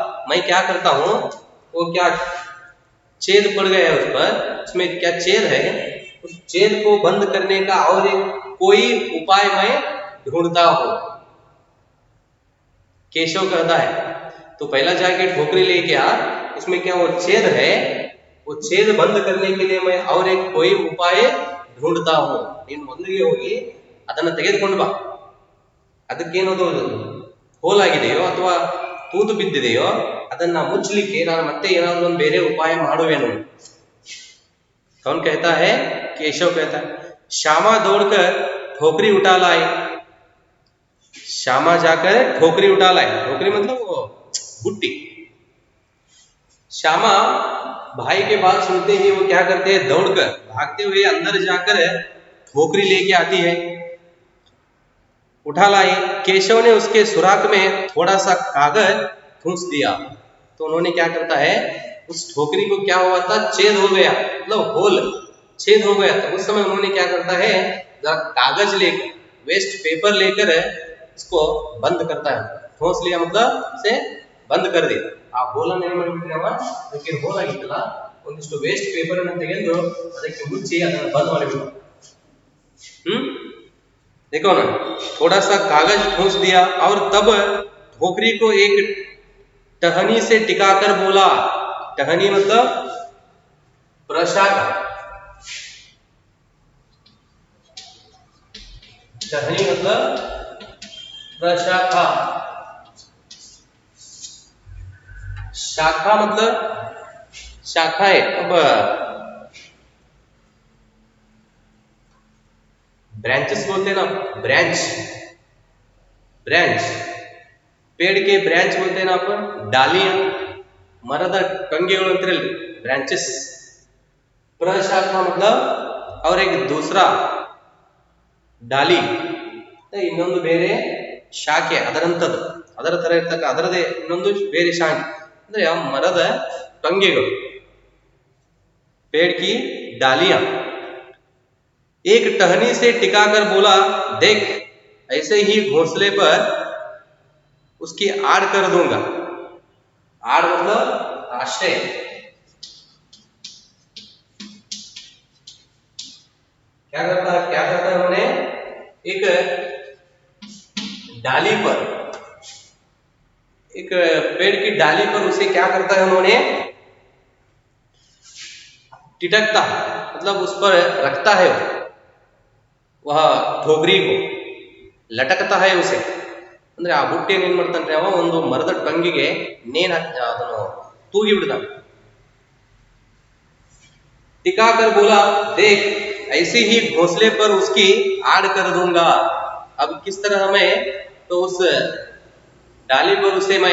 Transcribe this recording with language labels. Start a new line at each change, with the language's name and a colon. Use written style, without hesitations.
Hindi: मैं क्या करता हूँ, वो क्या छेद पड़ गया है उस पर, उसमें क्या छेद है, उस छेद को बंद करने का और एक कोई उपाय मैं ढूंढता हूँ। केशव कहता है, तो पहला जाके ठोकरी लेके आ, उसमें क्या वो छेद है, वो छेद बंद करने के लिए मैं और एक कोई उपाय ढूंढता हूँ।
Kannada: ನೀನು ಮೊದಲಿಗೆ ಹೋಗಿ ಅದನ್ನ ತೆಗೆದುಕೊಂಡು ಬಾ. ಅದಕ್ಕೇನದು ಹೋಲಾಗಿದೆಯೋ ಅಥವಾ ತೂತು ಬಿದ್ದಿದೆಯೋ ಅದನ್ನ ಮುಚ್ಚಲಿಕ್ಕೆ ನಾನು ಮತ್ತೆ ಏನಾದರೂ ಒಂದು ಬೇರೆ ಉಪಾಯ ಮಾಡುವೆನು.
Hindi: कौन कहता है? केशव कहता है. श्यामा दौड़कर ठोकरी उठा लाई. श्यामा जाकर ठोकरी उठा लाई. ठोकरी मतलब वो बुट्टी. श्यामा भाई के बात सुनते ही वो क्या करते हैं, दौड़कर भागते हुए अंदर जाकर ठोकरी लेके आती है, उठा लाई. केशव ने उसके सुराख में थोड़ा सा कागज ठूंस दिया. तो उन्होंने क्या करता है, उस ठोकरी को क्या हुआ था, छेद हो गया, मतलब होल, छेद हो गया. तो उस समय उन्होंने क्या करता है, जरा कागज लेकर, वेस्ट पेपर लेकर इसको बंद करता है. ठोंस लिया मतलब से बंद कर दिया.
Kannada: ಆ ಹೋಲನ್ನು ಏನು ಮಾಡಿಬಿಟ್ಟಿರವ, ಅದಕ್ಕೆ ಹೋಲ್ ಆಗಿತ್ತಲ್ಲ, ಒಂದಿಷ್ಟು ವೇಸ್ಟ್ ಪೇಪರ್ ಅನ್ನು ತೆಗೆದು ಅದಕ್ಕೆ ಮುಚ್ಚಿ ಅದನ್ನು ಬಂದ್ ಮಾಡಿಬಿಟ್ಟು.
Hindi: देखो ना, थोड़ा सा कागज ठूंस दिया और तब ठोकरी को एक टहनी से टिकाकर बोला. टहनी मतलब प्रशाखा. टहनी मतलब प्रशाखा. शाखा मतलब शाखाएं. अब ब्रांचेस बोलते हैं ना, ब्रांच, ब्रांच, पेड़ के ब्रांच बोलते हैं ना अपन, डालियां,
Kannada: मರದ टंगेಗಳು ಅಂತಿರಲ್ಲ,
Hindi: ब्रांचेस. प्रशाखा मतलब और एक दूसरा डाली,
Kannada: ಇನ್ನೊಂದು ಬೇರೆ ಶಾಖೆ ಅದರಂತದ್ದು, ಅದರ ತರ ಇರ್ತಕ್ಕ ಅದರದೇ ಇನ್ನೊಂದು ಬೇರೆ ಶಾಖೆ ಅಂದ್ರೆ ಮರದ ಟೊಂಗೆಗಳು,
Hindi: पेड़ की डालियां. एक टहनी से टिकाकर बोला, देख ऐसे ही घोंसले पर उसकी आड़ कर दूंगा. आड़ मतलब आश्रय. क्या करता है उन्होंने, एक डाली पर, एक पेड़ की डाली पर उसे क्या करता है उन्होंने, टिटकता, मतलब उस पर रखता है वह ठोकरी को, लटकता है उसे.
Kannada: ಅಂದ್ರೆ ಆ ಬುಟ್ಟಿಯನ್ನು ಏನ್ ಮಾಡ್ತಾನೆ ಅವ, ಒಂದು ಮರದ ಟೊಂಗಿಗೆ ನೇಣು ಅದನ್ನು ತೂಗಿ ಬಿಡ್ತಾನೆ.
Hindi: टिकाकर बोला, देख ऐसे ही घोंसले पर उसकी आड़ कर दूंगा. अब किस तरह मैं, तो उस डाली पर उसे मैं